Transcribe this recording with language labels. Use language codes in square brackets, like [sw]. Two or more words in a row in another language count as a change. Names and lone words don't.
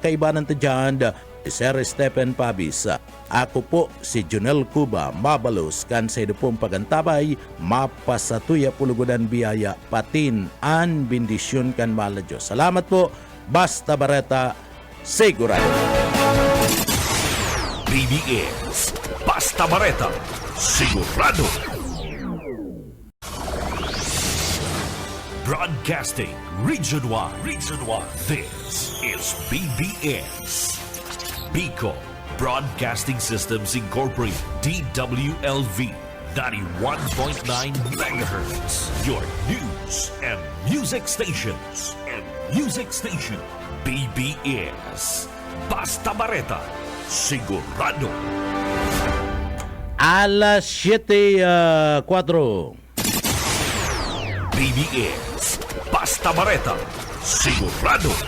[bik] Nakaibanan ta dyan Sir Stephen Pabis. Ako po si Junel Cuba, mabalos kan sa pong pagantabay, mapasatuya pulugudan biyaya, patin an bendisyon kan mahal na Diyos. Salamat po, basta bareta, sigurado. BBS Basta Bareta Sigurado. [en] Broadcasting Region 1. This is BBS Bicol Broadcasting Systems Incorporated, DWLV 91.9 megahertz. Your news and music stations. [bik] BBS Basta Bareta Sigurado. Alas 7:04. BBS Basta Bareta Sigurado.